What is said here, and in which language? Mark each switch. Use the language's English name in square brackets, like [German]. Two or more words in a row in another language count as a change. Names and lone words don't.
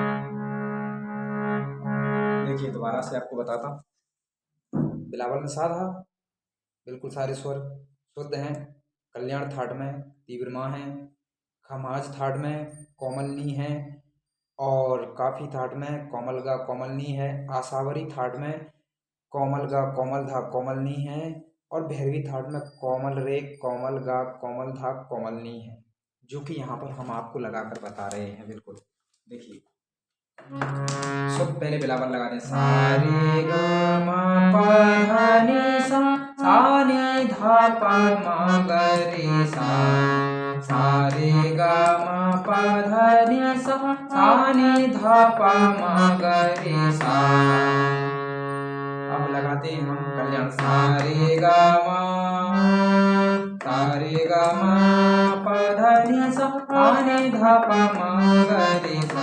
[Hindi] देखिए दोबारा से आपको बताता, बिलावल में साधा बिल्कुल सारे स्वर शुद्ध हैं, कल्याण थाट में तीव्र माँ है, खमाज थाट में कोमलनी है, और काफी थाट में कोमल गा कोमलनी है, आसावरी थाट में कोमल गा कोमल धा कोमलनी है, और भैरवी थाट में कोमल रे कोमल गा कोमल धा कोमलनी है, जो कि यहाँ पर हम आपको लगाकर बता रहे हैं। बिल्कुल देखिए, शुद्ध पहले बिलावर लगा दें, सा रे ग म प ध नि सा नि ध प म ग रे सा रे ग म प ध नि सा नि ध प म ग रे सा। अब लगाते हैं हम कल्याण, सा रे ग म प ध नि सा नि ध प म ग रे सा।